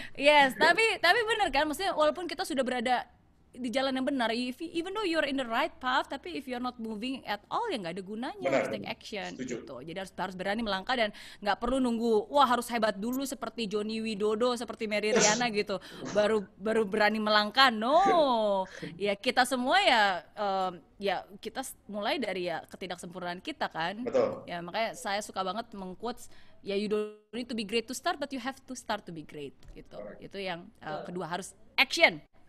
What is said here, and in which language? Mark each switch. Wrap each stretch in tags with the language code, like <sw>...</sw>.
<id>Yes, tapi benar kan, maksudnya walaupun kita sudah berada di jalan yang benar,</id> <en>even though you're in the right path,</en> <id>tapi</id> <en>if you're not moving at all,</en> <id>ya nggak ada gunanya. Harus take action. Gitu. Jadi harus berani melangkah dan nggak perlu nunggu wah harus hebat dulu seperti Joni Widodo, seperti Mary Riana gitu baru berani melangkah. No, ya kita semua ya kita mulai dari ya ketidaksempurnaan kita kan. Betul. Ya makanya saya suka banget mengquotes ya,</id> <en>you don't need to be great</en> <id>to start, but you have to start to be great gitu. Itu yang kedua, harus action.</id>